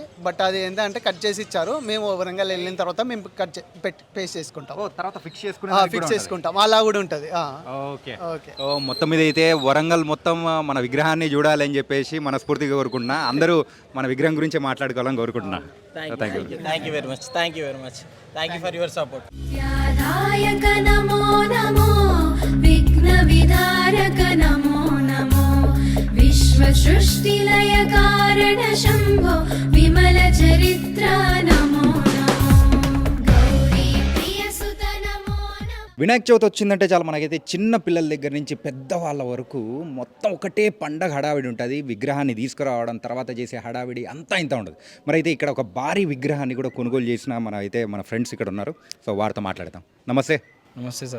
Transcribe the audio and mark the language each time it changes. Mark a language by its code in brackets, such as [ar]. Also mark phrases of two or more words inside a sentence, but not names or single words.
[te] బట్ అది ఏంటంటే కట్ చేసి ఇచ్చారు. మేము వరంగల్ వెళ్ళిన తర్వాత మేము [en] cut paste [te] చేసుకుంటాం. తర్వాత ఫిక్స్ ఫిక్స్ చేసుకుంటాం, అలా కూడా ఉంటుంది. ఓకే ఓకే. మొత్తం మీద అయితే వరంగల్ మొత్తం మన విగ్రహాన్ని చూడాలని చెప్పేసి మనస్ఫూర్తిగా కోరుకుంటున్నా. అందరూ మన విగ్రహం గురించి మాట్లాడుకోవాలని కోరుకుంటున్నా. [en] Thank you very much. Thank you for your support. [sa] व्याधायक नमो नमो विघ्नविधारक नमो नमो विश्वसृष्टिलय कारण शम्भो विमलचरित्र नमो नमो गौरीप्रियसुत नमो नमो. [te] వినాయక చవితి వచ్చిందంటే చాలా మనకైతే చిన్న పిల్లల దగ్గర నుంచి పెద్దవాళ్ళ వరకు మొత్తం ఒకటే పండగ హడావిడి ఉంటుంది. విగ్రహాన్ని తీసుకురావడం, తర్వాత చేసే హడావిడి అంతా ఇంత ఉండదు. మరి అయితే ఇక్కడ ఒక భారీ విగ్రహాన్ని కూడా కొనుగోలు చేసిన మన ఫ్రెండ్స్ ఇక్కడ ఉన్నారు. సో వారితో మాట్లాడతాం. నమస్తే. నమస్తే సార్.